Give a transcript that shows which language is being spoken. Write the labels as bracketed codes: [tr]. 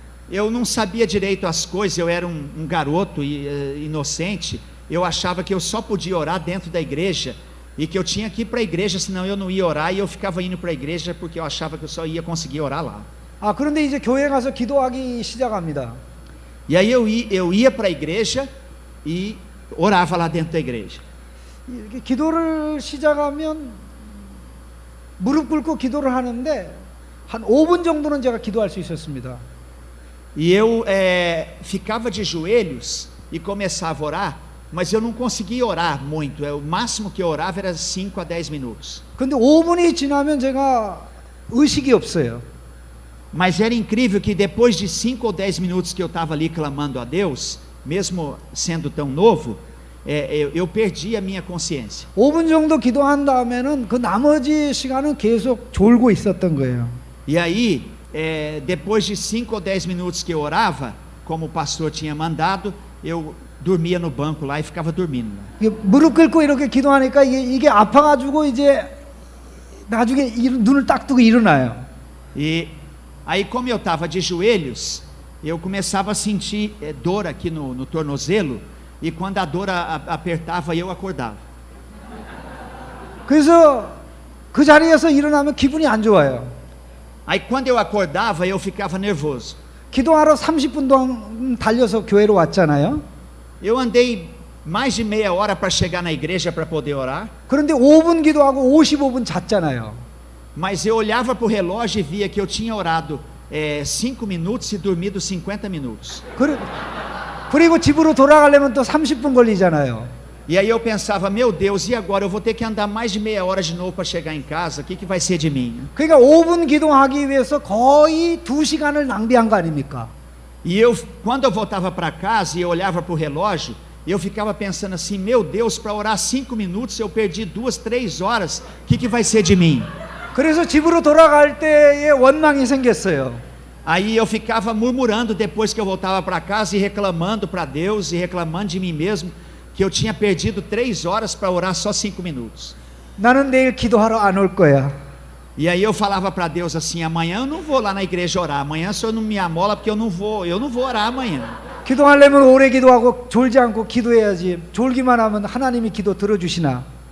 [pt] Eu não sabia direito as coisas, eu era um garoto inocente, eu achava que eu só podia orar dentro da igreja e que eu tinha que ir para a igreja, senão eu não ia orar, e eu ficava indo para a igreja porque eu achava que eu só ia conseguir orar lá. [ko] 그런데 이제 교회 가서 기도하기 시작합니다. [pt] E aí eu ia para a igreja e orava lá dentro da igreja. [ko] 기도를 시작하면 무릎 꿇고 기도를 하는데 한 5분 정도는 제가 기도할 수 있었습니다. [pt] E eu ficava de joelhos e começava a orar, mas eu não conseguia orar muito. O máximo que eu orava era 5 a 10 minutos. [ko] 근데 5분이 지나면 제가 의식이 없어요. [pt] Mas era incrível que depois de 5 ou 10 minutos que eu estava ali clamando a Deus, mesmo sendo tão novo, eu perdi a minha consciência. [ko] 5분 정도 기도한 다음에는 그 나머지 시간은 계속 졸고 있었던 거예요. [pt] E aí, depois de 5 ou 10 minutos que eu orava, como o pastor tinha mandado, eu dormia no banco lá e ficava dormindo lá. [ko] 이게 무릎 꿇고 이렇게 기도하니까 이게 아파가지고 이제 나중에 눈을 딱 뜨고 일어나요. [pt] E aí, como eu estava de joelhos, eu começava a sentir dor aqui no tornozelo, e quando a dor apertava, eu acordava. [ko] 그래서 그 자리에서 일어나면 기분이 안 좋아요. [pt] Aí quando eu acordava, eu ficava nervoso. [ko] 기도하러 30분 동안 달려서 교회로 왔잖아요. [pt] Eu andei mais de meia hora para chegar na igreja para poder orar, [ko] 그런데 5분 기도하고 55분 잤잖아요. [pt] mas eu olhava para o relógio e via que eu tinha orado 5 minutos e dormido 50 minutos. [ko] 그리고 집으로 돌아가려면 또 30분 걸리잖아요. [pt] E aí eu pensava, meu Deus, e agora eu vou ter que andar mais de meia hora de novo para chegar em casa, o que vai ser de mim? [ko] 그러니까 5분 기도하기 위해서 거의 2시간을 낭비한 거 아닙니까? [pt] E eu, quando eu voltava para casa e eu olhava para o relógio, eu ficava pensando assim, meu Deus, para orar 5 minutos eu perdi 2, 3 horas, o que vai ser de mim? [ko] 그래서 집으로 돌아갈 때에 원망이 생겼어요. [pt] Aí eu ficava murmurando depois que eu voltava para casa e reclamando para Deus e reclamando de mim mesmo, que eu tinha perdido 3 horas para orar só 5 minutos. [ko] 나는 내일 기도하러 안 올 거야. [pt] E aí eu falava para Deus assim, amanhã eu não vou lá na igreja orar, amanhã o Senhor não me amola porque eu não vou orar amanhã. [ko] 기도하려면 오래 기도하고 졸지 않고 기도해야지. 졸기만 하면 하나님이 기도 들어주시나?